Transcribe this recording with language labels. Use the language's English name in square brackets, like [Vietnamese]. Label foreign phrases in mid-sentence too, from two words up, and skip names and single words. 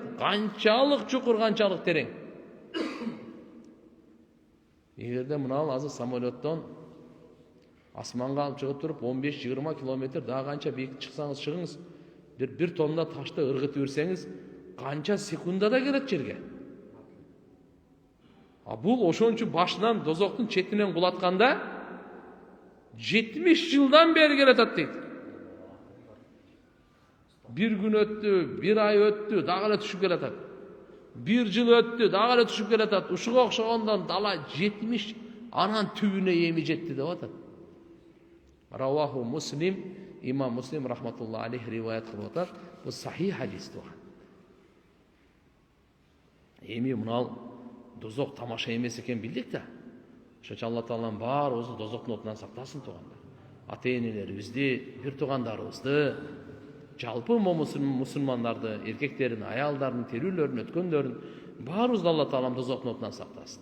[Kyrgyz] Канчалык чукур, канчалык терең. Эгерде мына азыр самолеттон асманга алып чыгып туруп 15-20 километр дагы канча бийик чыксаңыз чыгыңыз, бир тонна ташты ыргытып берсеңиз, канча секундада келет жерге. А бул ошончу башынан дозоктун четинен кулатканда 70 жылдан бери келатат дейт. Бир күн өттү, бир ай өттү, dagы эле түшүп келатат. Бир жыл өттү, дагы эле түшүп келатат. Ушуга окшогондон дала 70, анан түбүнө эми жетти деп атат. [Arabic] رواه مسلم, [Kyrgyz] имам Муслим [Arabic] رحمة الله عليه [Kyrgyz] риваят кылып атат. Бул сахих хадис туган. Эми мына дозок тамаша эмес экен билдик да. Ошо Алла Таалам баарыбызды дозоктун отунан сактасын тугандар. Ата-энелерибизди, бир туугандарыбызды, жалпы мусулмандарды, эркектерин, аялдардын терүүлөрүн, өткөндөрүн баарыбызды Алла Таалам дозоктун отунан сактасын.